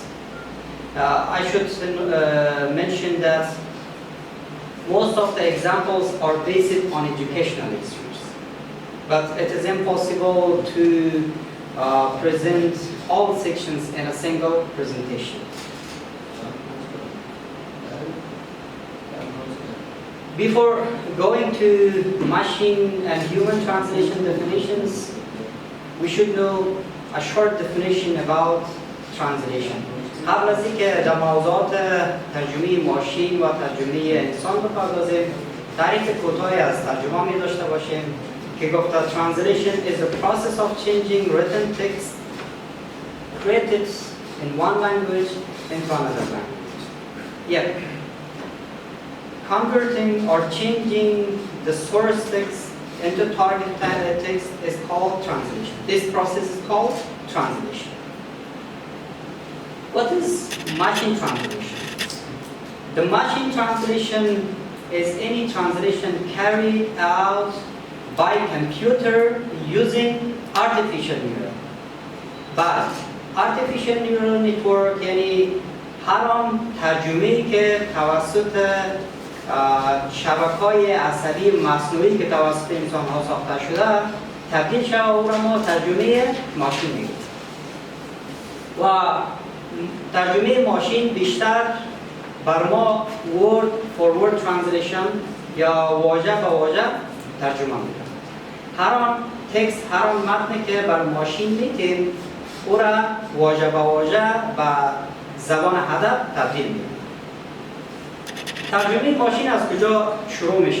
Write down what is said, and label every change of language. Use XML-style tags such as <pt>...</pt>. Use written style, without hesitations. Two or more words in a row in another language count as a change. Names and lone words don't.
<en>I should mention that most of the examples are based on educational lectures, but it is impossible to present all sections in a single presentation. Before going to machine and human translation definitions, we should know a short definition about translation.</en> <fa>قبل از اینکه در موضوعات ترجمه ماشین و ترجمه انسان بپردازیم، تعریف کوتاهی از ترجمه می داشته باشیم که گفته</fa> <en>translation is the process of changing written text created in one language into another language. Yeah. Converting or changing the source text into target text is called translation. This process is called translation. What is machine translation? The machine translation is any translation carried out by computer using artificial neural. But artificial neural network</en> <fa>یعنی هر آن ترجمه‌ای که توسط شبکه‌های عصبی مصنوعی که توسط انسان‌ها ساخته شده تبدیل شود او را ما ترجمه ماشین میگیم. و ترجمه ماشین بیشتر بر ما</fa> <en>word for word translation</en> <fa>یا واژه به واژه ترجمه میکنه. هر آن تکست، هر آن متنی که بر ماشین میتیم او را واژه به واژه به زبان هدف تبدیل میکنه. ترجمه ماشین از کجا شروع میشه؟</fa>